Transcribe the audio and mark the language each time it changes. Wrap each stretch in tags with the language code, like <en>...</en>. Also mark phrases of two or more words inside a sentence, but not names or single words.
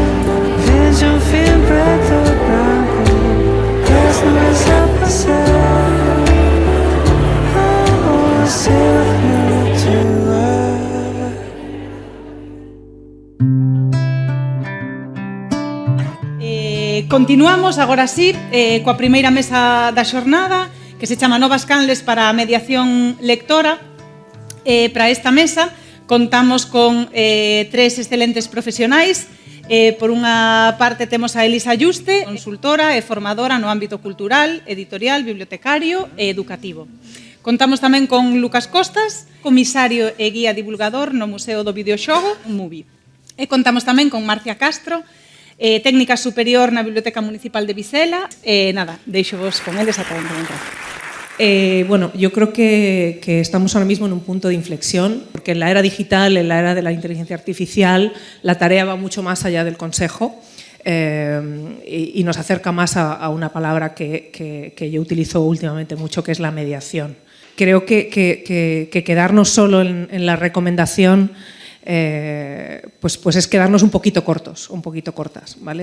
<pt>Vejo fim preto branco, as nuvens a passar. Oh, seu</pt> <gl>Continuamos agora sí coa primeira mesa da xornada, que se chama Novas canles para a mediación lectora. Para esta mesa contamos con tres excelentes profesionais. Por unha parte temos a Elisa Yuste, consultora e formadora no ámbito cultural, editorial, bibliotecario e educativo. Contamos tamén con Lucas Costas, comisario e guía divulgador no Museo do Videoxogo, MUBI. E contamos tamén con Marcia Castro, técnica superior na Biblioteca Municipal de Visela. Nada, deixo-vos con eles ata onde entrar.</gl> <es>Bueno, yo creo que estamos ahora mismo en un punto de inflexión, porque en la era digital, en la era de la inteligencia artificial, la tarea va mucho más allá del consejo y nos acerca más a una palabra que yo utilizo últimamente mucho, que es la mediación. Creo que quedarnos solo en la recomendación pues es quedarnos un poquito cortas, ¿vale?</es>